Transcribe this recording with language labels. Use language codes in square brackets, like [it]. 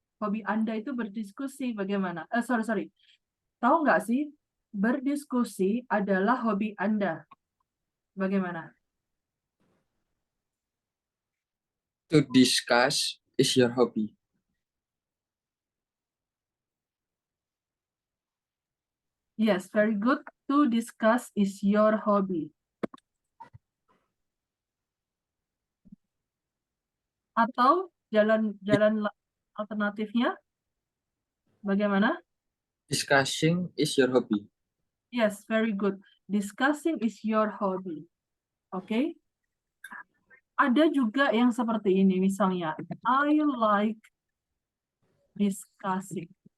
[id] Hobi Anda itu berdiskusi, bagaimana? Sorry. Tahu nggak sih, berdiskusi adalah hobi Anda. Bagaimana? [en] To discuss is your hobby. Yes, very good. To discuss is your hobby. [id] Atau jalan alternatifnya, bagaimana? [en] Discussing is your hobby. Yes, very good. Discussing is your hobby. [id] Oke. Ada juga yang seperti ini, misalnya, [en] I like discussing.